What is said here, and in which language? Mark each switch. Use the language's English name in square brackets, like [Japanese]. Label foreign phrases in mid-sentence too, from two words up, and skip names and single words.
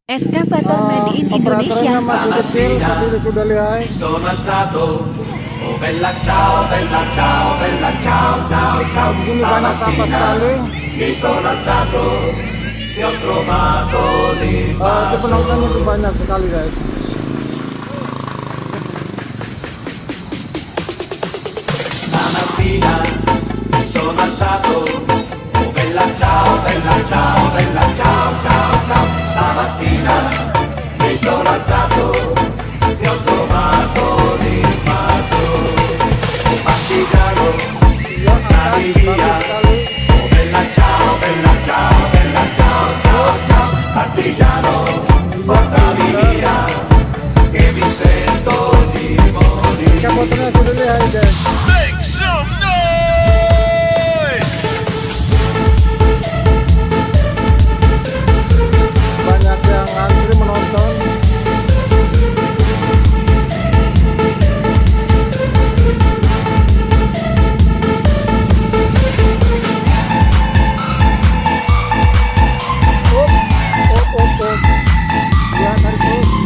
[English] Eskavator made in Indonesia. [Indonesian] Masih kecil, tapi sudah lihai. [Italian] Sono alzato, oh bella ciao, bella ciao, bella ciao, ciao, ciao. [Indonesian] Di sini banyak sampah sekali. [Italian] Mi sono alzato, ti ho trovato di [Indonesian] Di penontonnya itu banyak sekali, guys. [Italian] Stamattina mi sono alzato, oh bella ciao, bella ciao, bella ciao, ciao, ciao. Stamattina mi sono alzato, ti ho trovato l'invaso. Partigiano, sali via, oh bella ciao, bella ciao, bella ciao, ciao, ciao. Partigiano, portami via, che mi sento di morire. [Indonesian] Eskavatornya sudah lihai, guys. Banyak yang ngantri menonton. Ya, tarik terus.